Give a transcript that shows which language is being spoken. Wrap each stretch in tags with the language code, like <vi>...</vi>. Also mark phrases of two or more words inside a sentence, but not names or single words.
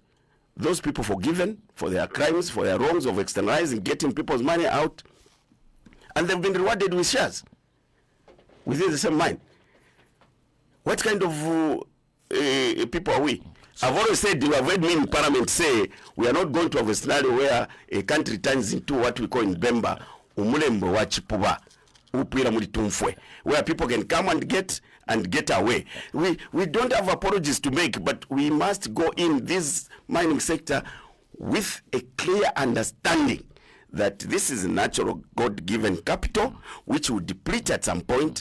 <en>Those people forgiven for their crimes, for their wrongs of externalizing, getting people's money out, and they've been rewarded with shares within the same mine. What kind of people are we? I've always said, you have heard me in Parliament say, we are not going to have a scenario where a country turns into what we call in Bemba,</en> <bem>umulembo wa chipuba, upira muri tumfwe,</bem> <en>where people can come and get away. We don't have apologies to make, but we must go in this mining sector with a clear understanding that this is a natural God-given capital which will deplete at some point.</en>